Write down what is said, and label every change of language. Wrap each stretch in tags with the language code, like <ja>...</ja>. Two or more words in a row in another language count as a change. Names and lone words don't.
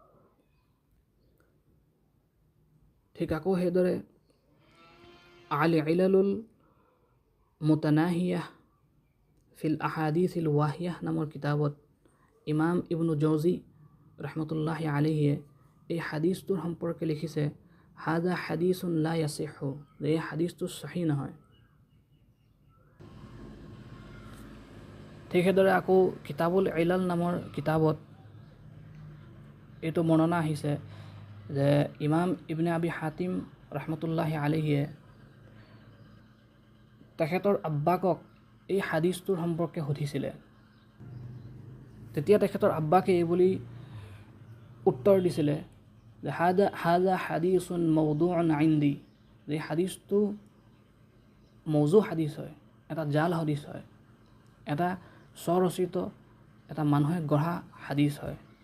<as>ঠিক আকৌ সেইদৰে আল ইলালুল মুতানাহিয়াহ ফিল আহাদিছিল ৱাহিয়াহ নামৰ কিতাবত ইমাম ইবনু জৌজি</as> <ar>رحمة الله عليه</ar> <as>এই হাদিছটোৰ সম্পৰ্কে লিখিছে</as> <ar>هذا حديث لا يصح,</ar> <as>যে এই হাদিছটো সহি নহয়। ঠিক সেইদৰে আকৌ কিতাবুল ইলাল নামৰ কিতাবত এইটো বৰ্ণনা আহিছে যে ইমাম ইবনে আবি হাতিম</as> <ar>رحمة الله عليه</ar> <as>তেখেতৰ আব্বাকক এই হাদিছটোৰ সম্পৰ্কে সুধিছিলে। তেতিয়া তেখেতৰ আব্বাকে এই বুলি উত্তৰ দিছিলে যে</as> <ar>هذا حديث موضوع عندي,</ar> <as>যে হাদিছটো মৌজু হাদিছ হয়, এটা জাল হাদিছ হয়, এটা স্বৰচিত, এটা মানুহে গঢ়া হাদিছ হয়।</as>